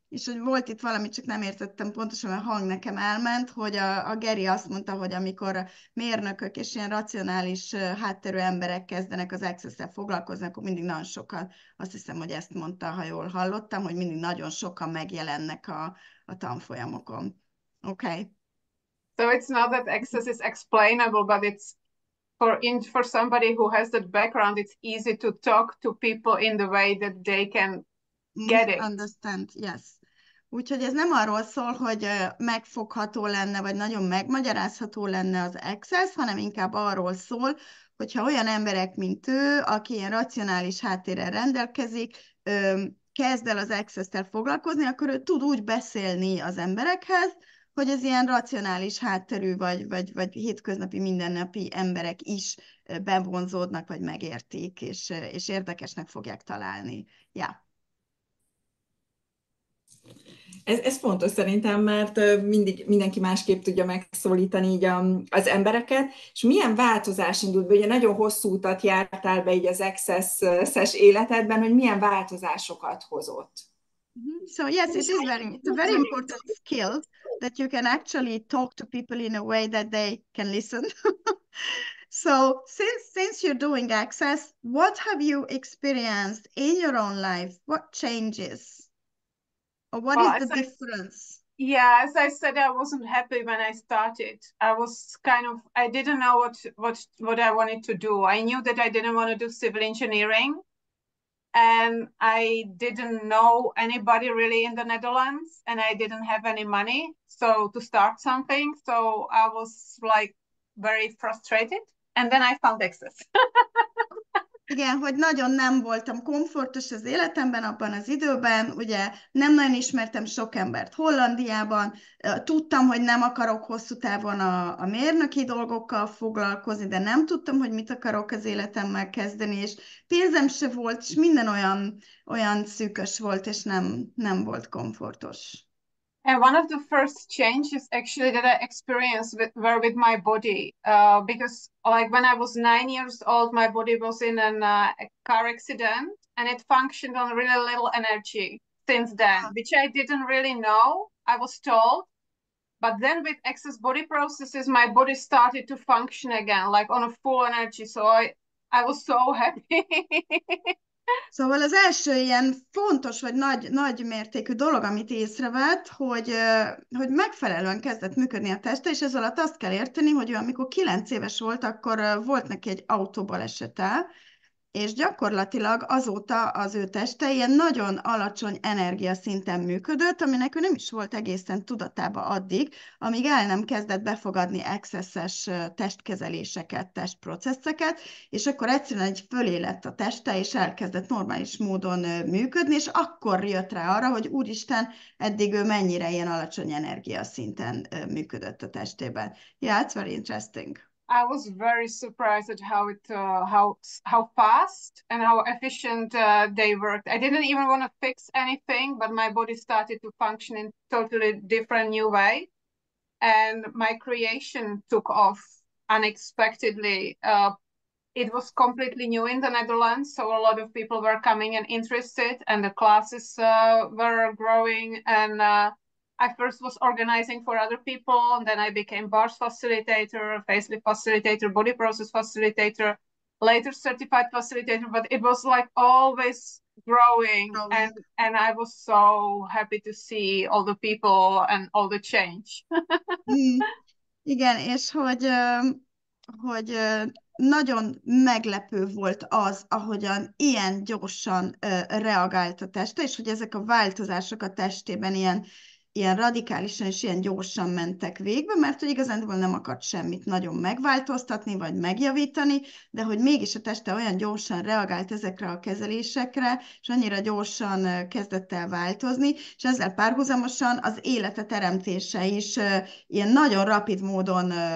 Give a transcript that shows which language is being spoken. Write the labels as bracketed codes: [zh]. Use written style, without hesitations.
[hu] És hogy volt itt valami, csak nem értettem pontosan, mert a hang nekem elment, hogy a Geri azt mondta, hogy amikor mérnökök és ilyen racionális hátterű emberek kezdenek az Access-szel foglalkozni, akkor mindig nagyon sokan, azt hiszem, hogy ezt mondta, ha jól hallottam, hogy mindig nagyon sokan megjelennek a tanfolyamokon. [en] Okay. So it's not that access is explainable, but it's for somebody who has that background, it's easy to talk to people in the way that they can get it. Understand, yes. [hu] Úgyhogy ez nem arról szól, hogy megfogható lenne, vagy nagyon megmagyarázható lenne az Access, hanem inkább arról szól, hogyha olyan emberek, mint ő, aki ilyen racionális háttérrel rendelkezik, kezd el az Access-tel foglalkozni, akkor ő tud úgy beszélni az emberekhez, hogy ez ilyen racionális hátterű, vagy hétköznapi, mindennapi emberek is bevonzódnak, vagy megértik, és érdekesnek fogják találni. [en] Yeah. [hu] Ez fontos szerintem, mert mindenki másképp tudja megszólítani így az embereket, és milyen változás indult be? Ugye nagyon hosszú utat jártál be így az Access-es életedben, hogy milyen változásokat hozott. [en] So yes, it's a very important skill that you can actually talk to people in a way that they can listen. So since you're doing Access, what have you experienced in your own life? What changes? Or what is the difference? Yeah, as I said, I wasn't happy when I started. I didn't know what I wanted to do. I knew that I didn't want to do civil engineering, and I didn't know anybody really in the Netherlands, and I didn't have any money to start something. So I was like very frustrated, and then I found Access. [hu] Igen, hogy nagyon nem voltam komfortos az életemben abban az időben, ugye nem nagyon ismertem sok embert Hollandiában, tudtam, hogy nem akarok hosszú távon a mérnöki dolgokkal foglalkozni, de nem tudtam, hogy mit akarok az életemmel kezdeni, és pénzem se volt, és minden olyan szűkös volt, és nem volt komfortos. [en] And one of the first changes actually that I experienced were with my body, because like when I was 9 years old, my body was in a car accident and it functioned on really little energy since then, which I didn't really know. I was told, but then with Access body processes, my body started to function again, like on a full energy. So I was so happy. [hu] Szóval az első ilyen fontos, vagy nagy mértékű dolog, amit észrevett, hogy megfelelően kezdett működni a teste, és ez alatt azt kell érteni, hogy ő amikor 9 éves volt, akkor volt neki egy autóbalesete, és gyakorlatilag azóta az ő teste ilyen nagyon alacsony energiaszinten működött, aminek ő nem is volt egészen tudatában addig, amíg el nem kezdett befogadni access-es testkezeléseket, testprocesszeket, és akkor egyszerűen egy fölé lett a teste, és elkezdett normális módon működni, és akkor jött rá arra, hogy úristen, eddig ő mennyire ilyen alacsony energiaszinten működött a testében. [en] Yeah, it's very interesting. I was very surprised at how how fast and how efficient they worked. I didn't even want to fix anything, but my body started to function in totally different new way, and my creation took off unexpectedly. It was completely new in the Netherlands, so a lot of people were coming and interested, and the classes were growing. And I first was organizing for other people, and then I became bars facilitator, facelift facilitator, body process facilitator, later certified facilitator. But it was like always growing, and I was so happy to see all the people and all the change. [hu] Igen, és hogy nagyon meglepő volt az, ahogyan ilyen gyorsan reagált a teste, és hogy ezek a változások a testében ilyen radikálisan és ilyen gyorsan mentek végbe, mert hogy igazándiból nem akart semmit nagyon megváltoztatni, vagy megjavítani, de hogy mégis a teste olyan gyorsan reagált ezekre a kezelésekre, és annyira gyorsan kezdett el változni, és ezzel párhuzamosan az élete teremtése is ilyen nagyon rapid módon